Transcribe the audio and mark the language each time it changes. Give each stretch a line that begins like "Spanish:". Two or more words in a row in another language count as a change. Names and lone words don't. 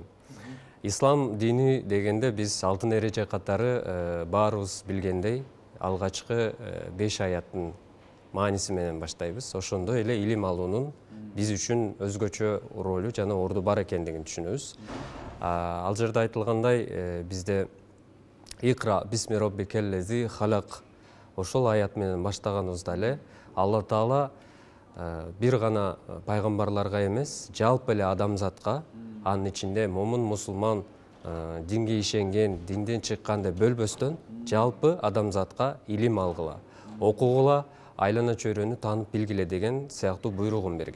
Kyrgyz: Ислам дини дегенде биз алтын эреже катары баарыбыз билгендей алгачкы 5 аяттын мааниси менен баштайбыз. Ошондой эле илим алуунун биз үчүн өзгөчө ролу жана орду бар экендигин түшүнөбүз. Ал жерде айтылгандай бизде
Arabic: اقرأ باسم ربك الذي خلق,
Kyrgyz: ошол аят менен баштаганыбызда эле Алла Таала бир гана пайгамбарларга эмес, жалпы эле адамзатка, анын ичинде момун мусулман, динге ишенген, динден чыккан деп бөлбөстөн, жалпы адамзатка илим алгыла, окугула, айлана чөйрөнү таанып билгиле деген сыяктуу буйругун берген.